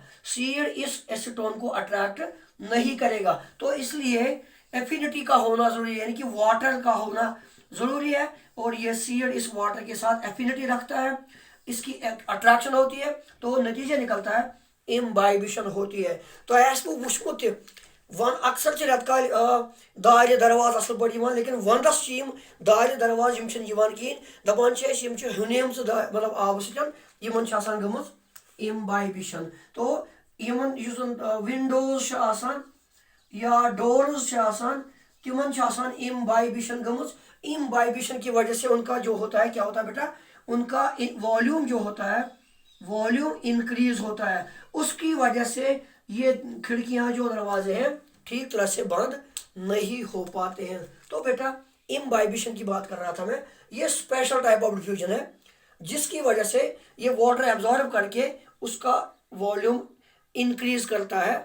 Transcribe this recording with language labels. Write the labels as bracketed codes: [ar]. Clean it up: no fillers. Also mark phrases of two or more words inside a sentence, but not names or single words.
[hi] सीड इस एसीटोन को अट्रैक्ट नहीं करेगा। तो इसलिए एफिनिटी का होना जरूरी है, यानी कि वाटर का होना जरूरी है, और ये सीड इस वाटर के साथ एफिनिटी रखता है, इसकी अट्रैक्शन होती है, तो नतीजा निकलता है इम्बाइबिशन होती है। [ks] तो ऐसा वुचमुत वन अक्सर रेत काल दार दरवाज असल पे, लेकिन वंदस दार दरवाज कहें दपान हुनेम मतलब आब सतन गम इम्बाइबिशन। तो विंडोज या डोर्स तिमन इम्बाइबिशन गम। [hi] इम्बाइबिशन की वजह से उनका जो होता है, क्या होता है बेटा, उनका वॉल्यूम जो होता है, [en] volume increase [hi] होता है, उसकी वजह से ये खिड़कियां जो दरवाजे हैं ठीक तरह से बंद नहीं हो पाते हैं। तो बेटा इम्बाइबिशन की बात कर रहा था मैं। ये [en] special type of diffusion [hi] है जिसकी वजह से ये [en] water absorb [hi] करके उसका [en] volume increase [hi] करता है।